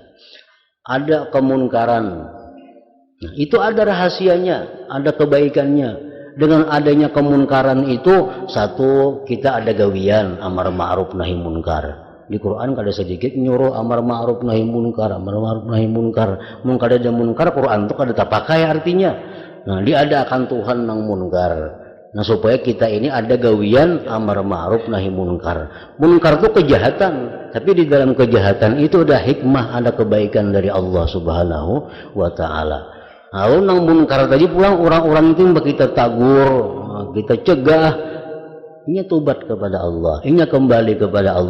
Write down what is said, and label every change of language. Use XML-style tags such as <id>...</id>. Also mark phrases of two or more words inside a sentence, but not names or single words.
<bjn>Ada kemunkaran, nah, itu ada rahasianya, ada kebaikannya. Dengan adanya kemunkaran itu, satu, kita ada gawian</bjn> <ar>أمر معروف نهي منكر.</ar> <bjn>Di Quran kada sedikit nyuruh</bjn> <ar>أمر معروف نهي منكر, أمر معروف نهي منكر.</ar> <bjn>Mun kada ada munkar, Quran itu kada tak pakai artinya. Nah, diadakan Tuhan nang munkar. Nah, supaya kita ini ada gawian</bjn> <ar>أمر معروف نهي منكر.</ar> <id>Munkar itu kejahatan, tapi di dalam kejahatan itu ada hikmah, ada kebaikan dari Allah</id> <ar>سبحانه وتعالى.</ar> <bjn>Lalu nang munkar tadi pulang orang-orang itu kita tagur, kita cegah, ini tobat kepada Allah, ini kembali kepada Allah.</bjn>